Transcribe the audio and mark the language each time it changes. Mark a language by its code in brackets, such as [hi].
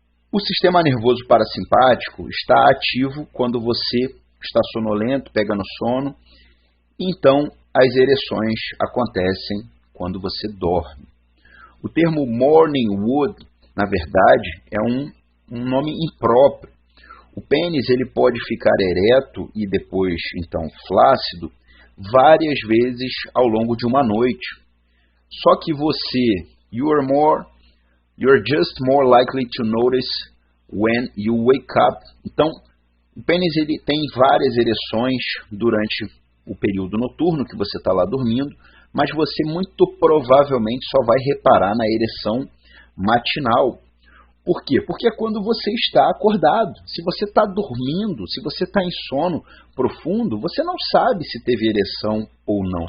[pt] O sistema nervoso parasimpático está ativo quando você está sonolento, pega no sono, e então as ereções acontecem quando você dorme. O termo morning wood, na verdade, é um nome impróprio. O pênis ele pode ficar ereto e depois, então, flácido várias vezes ao longo de uma noite. Só que você, [en] you're just more likely to notice when you wake up. [pt] Então, o pênis ele tem várias ereções durante o período noturno que você está lá dormindo, mas você muito provavelmente só vai reparar na ereção matinal. Por quê? Porque é quando você está acordado. Se você está dormindo, se você está em sono profundo, você não sabe se teve ereção ou não.